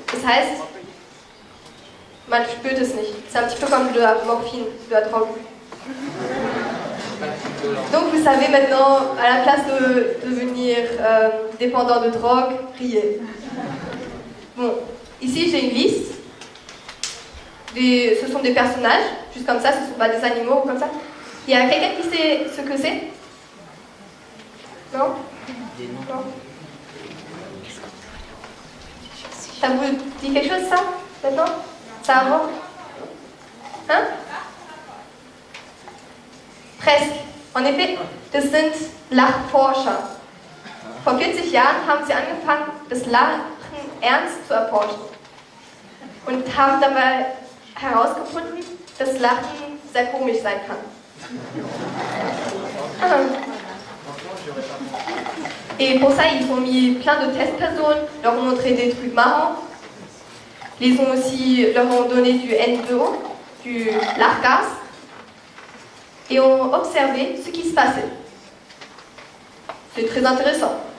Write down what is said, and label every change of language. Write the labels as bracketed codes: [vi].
[de] Das heißt, man spürt es nicht. [fr] C'est un petit peu comme de la morphine, de la drogue. Donc vous savez maintenant, à la place de devenir dépendant de drogue, riez. Bon, ici j'ai une liste. Ce sont des personnages, juste comme ça, ce ne sont pas des animaux ou comme ça. Il y a quelqu'un qui sait ce que c'est? Non? Non. Ça vous dit quelque chose, ça, maintenant? Ça avant? Hein? Presque. En effet, [de] das sind Lachforscher. Vor 40 Jahren haben sie angefangen, das Lachen ernst zu erforschen. Und haben dabei herausgefunden, dass Lachen sehr komisch sein kann. [fr] Et pour ça, ils ont mis plein de testpersones, leur ont montré des trucs marrants. Leur ont donné du N2O, du Lachgas, et ont observé ce qui se passait. C'est très intéressant.